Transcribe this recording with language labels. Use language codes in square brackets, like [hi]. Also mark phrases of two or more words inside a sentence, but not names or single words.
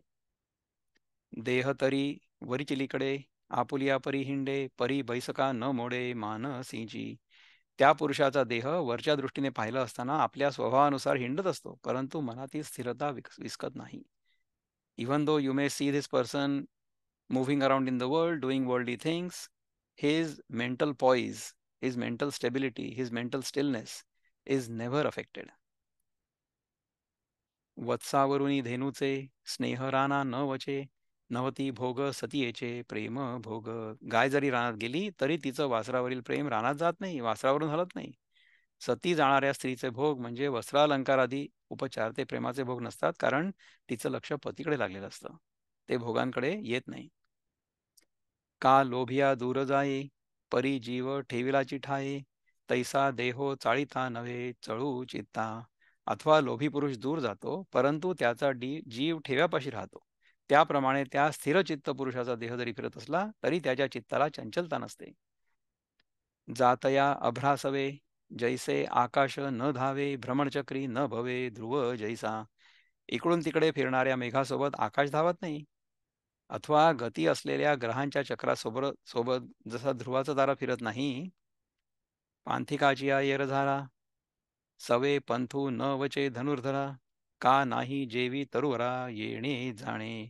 [mr] देह तरी वरिचिलीकडे, आपुलिया परी हिंडे, परी बैसका न मोडे मानसीची. त्या पुरुषाचा देह वरच्या दृष्टीने पाहिलं असताना आपल्या स्वभावानुसार हिंडत असतो, परंतु मनातील स्थिरता विस्कत नाही. [en] even though you may see this person moving around in the world, doing worldly things, his mental poise, his mental stability, his mental stillness is never affected. [mr] वत्सावरुनी धेनूचे स्नेह राना न वचे, नवती भोग सतीयेचे प्रेम भोग. गाय जरी रानात गेली तरी तिचं वासरावरील प्रेम रानात जात नाही, वासरावरून हलत नाही. सती जाणाऱ्या स्त्रीचे भोग म्हणजे वस्त्रालंकारादी उपचार ते प्रेमाचे भोग नसतात, कारण तिचं लक्ष पतीकडे लागलेलं असतं, ते भोगांकडे येत नाही. का लोभिया दूर जाये, परी जीव ठेविलाची ठाये, तैसा देहो चाळीता नव्हे चळू चित्ता. अथवा लोभी पुरुष दूर जातो, परंतु त्याचा जीव ठेव्यापाशी राहतो. त्याप्रमाणे त्या स्थिरचित्त पुरुषाचा देह जरी फिरत असला तरी त्याच्या चित्ताला चंचलता नसते. जातया अभ्रासवे, जैसे आकाश न धावे, भ्रमणचक्री न भवे ध्रुव जैसा. इकडून तिकडे फिरणाऱ्या मेघासोबत आकाश धावत नाही, अथवा गती असलेल्या ग्रहांच्या चक्रासोबत सोबत जसा ध्रुवाचा तारा फिरत नाही. पांथिकाची येर झाला, सवे पंथू न वचे धनुर्धरा, का नाही जेवी तरुवरा येणे जाणे.